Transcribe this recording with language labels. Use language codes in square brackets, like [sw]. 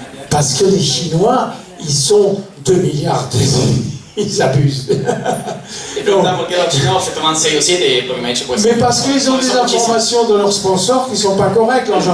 [fr] Parce que les Chinois, ils sont 2 milliards. Ils abusent. [es] Y preguntan por qué los chinos se toman 6 o 7, porque me ha dicho pues. [fr] Mais parce qu'ils ont des [es] son muchísimos. [fr] informations de leurs sponsors qui ne sont pas correctes.